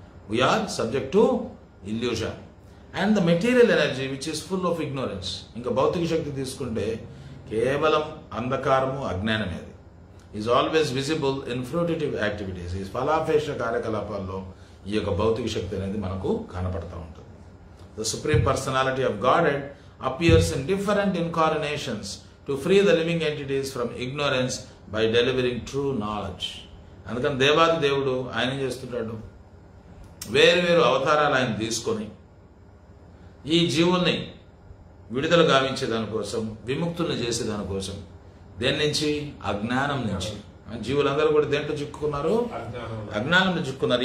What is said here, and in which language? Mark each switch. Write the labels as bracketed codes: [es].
[en] We are subject to illusion and the material energy which is full of ignorance. [te] ఇంకా భౌతిక శక్తి తీసుకుంటే కేవలం అంధకారము, అజ్ఞానమేది. [en] Is always visible in fruitive activities. [te] ఈ ఫలాపేక్ష కార్యకలాపాల్లో ఈ యొక్క భౌతిక శక్తి అనేది మనకు కనపడతా ఉంటుంది. [en] The Supreme Personality of Godhead appears in different incarnations to free the living entities from ignorance by delivering true knowledge. [te] అందుకని దేవాది దేవుడు ఆయన ఏం చేస్తుంటాడు? వేరు వేరు అవతారాలు ఆయన తీసుకొని ఈ జీవుల్ని విడుదల గావించే దానికోసం, విముక్తుల్ని చేసే దానికోసం. దేని నుంచి? అజ్ఞానం నుంచి. జీవులందరూ కూడా దేంట్లో చిక్కుకున్నారు? అజ్ఞానంలో చిక్కుకున్నారు.